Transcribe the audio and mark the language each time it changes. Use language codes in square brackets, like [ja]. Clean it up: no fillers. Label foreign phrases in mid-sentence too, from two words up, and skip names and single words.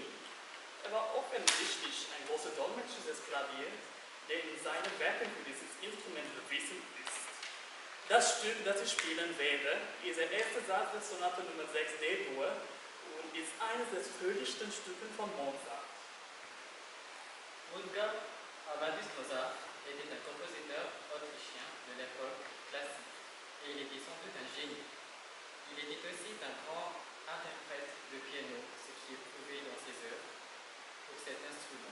[de] Er war offensichtlich ein großer Dolmetscher des Klaviers, der in seinen Werken für dieses Instrument bewiesen ist. Das Stück, das ich spielen werde, ist der erste Satz der Sonate Nummer 6 D-Dur und ist eines der fröhlichsten Stücke von Mozart. [fr] Wolfgang Amadeus Mozart était un compositeur autrichien de l'époque classique et il était sans doute un génie. Il était aussi un grand interprète de piano, ce qui est prouvé dans ses œuvres pour cet instrument.